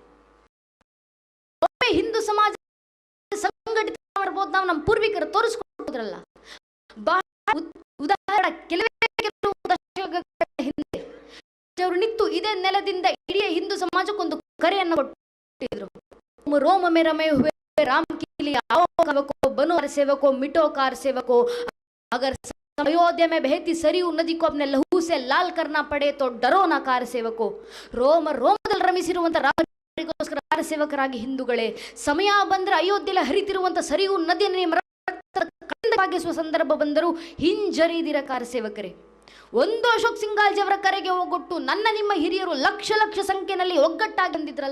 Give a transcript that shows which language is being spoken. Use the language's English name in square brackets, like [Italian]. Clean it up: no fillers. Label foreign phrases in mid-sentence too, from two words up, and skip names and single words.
[Kannada] ಹಿಂದೂ ಸಮಾಜ ಸಂಘಟಿತ ಮಾಡ್ಬೋದು, ನಾವು ನಮ್ಮ ಪೂರ್ವಿಕರು ತೋರಿಸ್ಕೊಡ್ರಲ್ಲ. ಉದಾಹರಣೆ ಕೆಲವೇ ಹಿಂದೆ ಅವರು ನಿಂತು ಇದೇ ನೆಲದಿಂದ ಇಡೀ ಹಿಂದೂ ಸಮಾಜಕ್ಕೊಂದು ಕರೆಯನ್ನು ಕೊಟ್ಟಿದ್ರು. [Hindi] रोम में रमे हुए राम के लिए आओ सेवको, बनो सेवको, मिटो कार सेवको, अगर अयोध्या में बहती सरयू नदी को अपने लहू से लाल करना पड़े तो डरो ना कार सेवको. [Kannada] ರೋಮದಲ್ಲಿ ರಮಿಸಿರುವಂತ ರಾಮರಿಗೋಸ್ಕರ ಕಾರ ಸೇವಕರಾಗಿ ಹಿಂದೂಗಳೇ, ಸಮಯ ಬಂದ್ರೆ ಅಯೋಧ್ಯೆಯಲ್ಲಿ ಹರಿತಿರುವಂತ ಸರಿಯೂ ನದಿಯನ್ನು ಭಾಗಿಸುವ ಸಂದರ್ಭ ಬಂದರೂ ಹಿಂಜರಿದಿರ ಕಾರ ಸೇವಕರೇ. ಒಂದು ಅಶೋಕ್ ಸಿಂಗಾಲ್ಜಿ ಅವರ ಕರೆಗೆ ಹೋಗೊಟ್ಟು ನನ್ನ ನಿಮ್ಮ ಹಿರಿಯರು ಲಕ್ಷ ಲಕ್ಷ ಸಂಖ್ಯೆಯಲ್ಲಿ ಒಗ್ಗಟ್ಟಾಗಿ ಬಂದಿದ್ರಲ್ಲ.